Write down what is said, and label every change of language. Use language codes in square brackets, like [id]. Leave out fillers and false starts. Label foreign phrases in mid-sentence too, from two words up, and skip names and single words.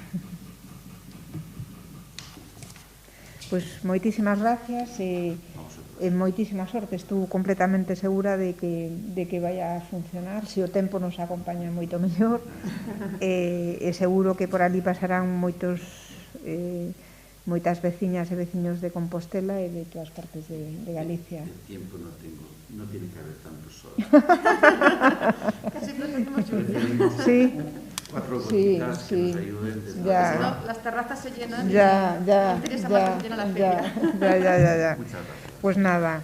[gl] Pois moitísimas gracias e moitísima sorte. Estou completamente segura de que vai a funcionar. Se o tempo nos acompaña moito mellor, e seguro que por ali pasarán moitas veciñas e veciños de Compostela e de todas partes de Galicia. [es] El tiempo no tiene que haber tanto sol. Casi preferimos lluvia. Sí. Cuatro gotitas que nos ayuden. Ya. Si no, las terrazas se llenan. Ya. No interesa más que se llena la feria. Ya. Muchas gracias. Pues nada, un